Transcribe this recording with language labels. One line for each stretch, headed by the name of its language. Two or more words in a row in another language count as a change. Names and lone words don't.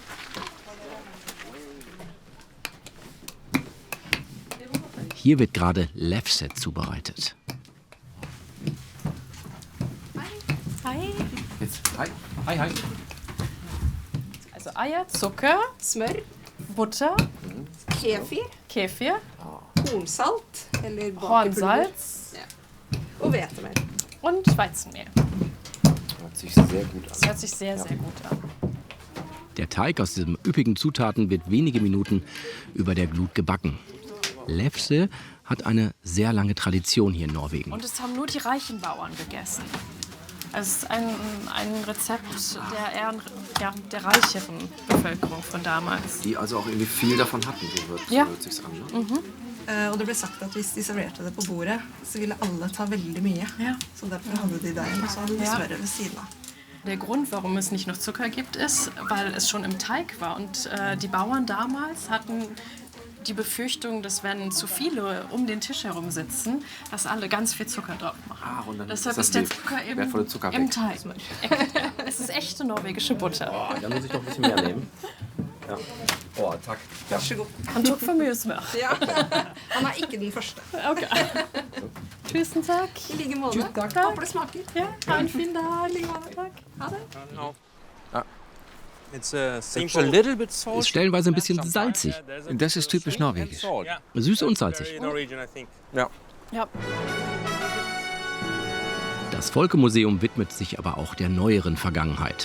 German: Hier wird gerade Lefse zubereitet. Hi. Jetzt, hi. Hi, hi. Also Eier, Zucker, Smør, Butter,
Norwegian: kefir, kornsalt eller bakepulver.
German: Hornsalz
Norwegian: Og hvetemel.
German: und Weizenmehl. Hört sich sehr gut an. Das hört sich sehr, sehr gut an. Der Teig aus diesen üppigen Zutaten wird wenige Minuten über der Glut gebacken. Lefse hat eine sehr lange Tradition hier in Norwegen. Und es haben nur die reichen Bauern gegessen. Es ist ein Rezept der reicheren Bevölkerung von damals. Die also auch irgendwie viel davon hatten, so hört sich's an. Ne?
Norwegian: Og det ble sagt at hvis de serverte det på bordet, så ville alle ta veldig mye. Så derfor hadde de deigen, og så hadde de smøret ved siden av.
German: Der Grund, warum es nicht noch Zucker gibt, ist, weil es schon im Teig war. Und die Bauern damals hatten die Befürchtung, dass wenn zu viele um den Tisch herum sitzen, dass alle ganz viel Zucker drauf machen. Und dann deshalb ist der Zucker im Teig. Es ist echte norwegische Butter. Oh, da muss ich noch ein bisschen mehr nehmen. Ja.
Norwegian: Oh, takk. Ja. Han tok for mye smør. Ja. Han er ikke den første. Okay. Tusen takk. I like måte. Takk. Håper det smaker. Ja, ha en fin dag. Takk. Ha det.
German: Es ist stellenweise ein bisschen salzig. Das ist typisch norwegisch. Süß und salzig. Ja. Das Folkemuseum widmet sich aber auch der neueren Vergangenheit.